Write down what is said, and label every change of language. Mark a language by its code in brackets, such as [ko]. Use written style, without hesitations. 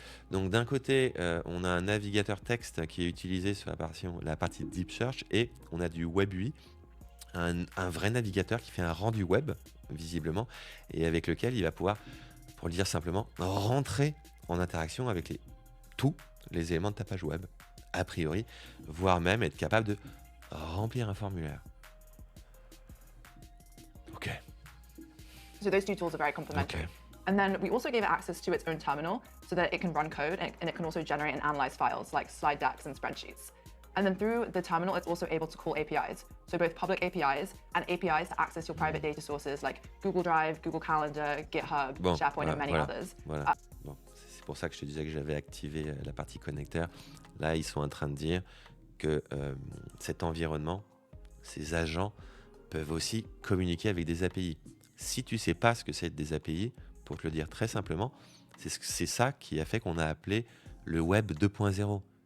[fr] Donc d'un côté, on a un navigateur texte qui est utilisé sur la partie Deep Search et on a du Web UI, un vrai navigateur qui fait un rendu web, visiblement, et avec lequel il va pouvoir, pour le dire simplement, rentrer en interaction avec tous les éléments de ta page web, a priori, voire même être capable de remplir un formulaire. [en] So those two tools are very complementary. Okay. And then we also gave it access to its own terminal so that it can run code and it can also generate and analyze files like slide decks and spreadsheets. And then through the terminal, it's also able to call APIs. So both public APIs and APIs to access your private data sources like Google Drive, Google Calendar, GitHub, [fr] Bon, [en] SharePoint, and many others. [fr] Voilà. Bon, c'est pour ça que je te disais que j'avais activé la partie connecteur. Là, ils sont en train de dire que cet environnement, ces agents peuvent aussi communiquer avec des API. Si tu sais pas ce que c'est des API, pour te le dire très simplement, c'est ça qui a fait qu'on a appelé le web 2.0.